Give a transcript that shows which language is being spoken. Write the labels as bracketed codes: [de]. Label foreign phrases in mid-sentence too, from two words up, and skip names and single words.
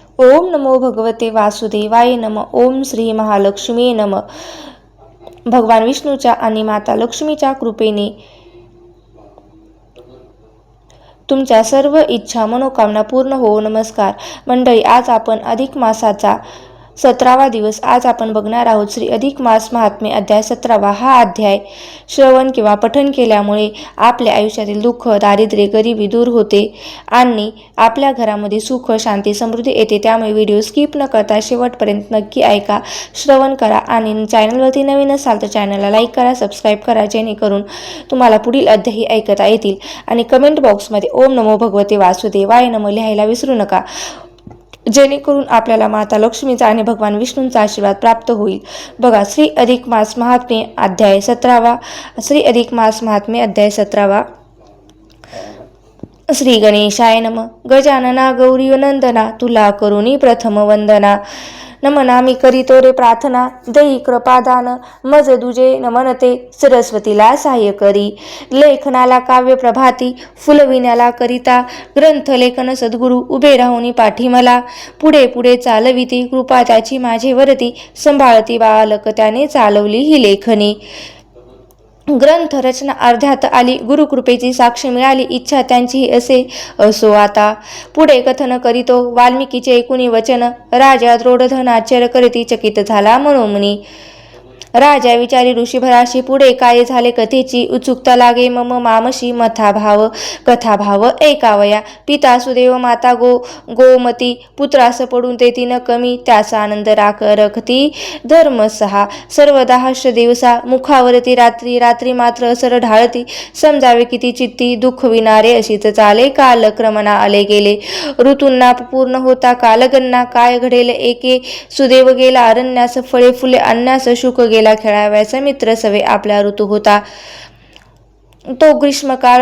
[sa] ओम नमो भगवते वासुदेवाय नम. ओम श्री महालक्ष्मी नम. [mr] भगवान विष्णूच्या आणि माता लक्ष्मीच्या कृपेने तुमच्या सर्व इच्छा मनोकामना पूर्ण हो. नमस्कार मंडळी, आज आपण अधिक मासाचा 17वा दिवस. आज आपण बघणार आहोत श्री अधिक मास महात्म्य अध्याय 17वा. हा अध्याय श्रवण किंवा पठण केल्यामुळे आपल्या आयुष्यातील दुःख, दारिद्र्य, गरिबी दूर होते आणि आपल्या घरामध्ये सुख, शांती, समृद्धी येते. त्यामुळे व्हिडिओ स्किप न करता शेवटपर्यंत नक्की ऐका, श्रवण करा आणि चॅनलवरती नवीन असाल तर चॅनलला लाईक करा, सबस्क्राईब करा, जेणेकरून तुम्हाला पुढील अध्यायही ऐकता येतील. आणि कमेंट बॉक्समध्ये [sa] ओम नमो भगवते वासुदेवाय नमः [mr] लिहायला विसरू नका, जेणेकरून आपल्याला माता लक्ष्मीचा आणि भगवान विष्णूंचा आशीर्वाद प्राप्त होईल. बघा, श्री अधिक मास महात्म्य अध्याय 17वा. श्री अधिक मास महात्म्य अध्याय 17वा. [sa] श्री गणेशाय नमः. [mr] गजानना गौरी नंदना, तुला करुणी प्रथम वंदना. नमना मी करीतो रे प्रार्थना, देई कृपादान, मज दुजे नमनते, सरस्वतीला सहाय्य करी. लेखनाला काव्य प्रभाती, फुलविण्याला करिता, ग्रंथ लेखन सद्गुरु, उभे राहुनी पाठी मला. पुढे पुढे चालविती, कृपा त्याची माझे वरती, संभाळती बालक त्याने चालवली ही लेखनी. ग्रंथ रचना अर्ध्यात आली, गुरुकृपेची साक्ष मिळाली, इच्छा त्यांची असे असो आता. पुढे कथन करीतो वाल्मिकीचे ऐकुनी वचन, राजा द्रोढधन आश्चर्य करीती चकित झाला मनोमनी. राजा विचारी ऋषीभराशी, पुढे काय झाले कथेची, उत्सुकता लागे मम मामशी, मथाभाव कथाभाव ऐकावया. पिता सुदेव, माता गोमती, पुत्रास पडून देती न कमी, त्याचा आनंद रखती धर्म सहा. सर्वदा हर्ष दिवसा, मुखावरती रात्री, रात्री मात्र असर ढाळती, समजावे किती चित्ती, दुःख विनारे अशीच चाले, कालक्रमना आले गेले. ऋतूंना पूर्ण होता कालगणना, काय घडेल एके, सुदेव गेला अरण्यास, फळे फुले आणण्यास, शुक गेला खेळाव्याचा, मित्र सवे आपला ऋतू होता तो ग्रीष्मकाळ.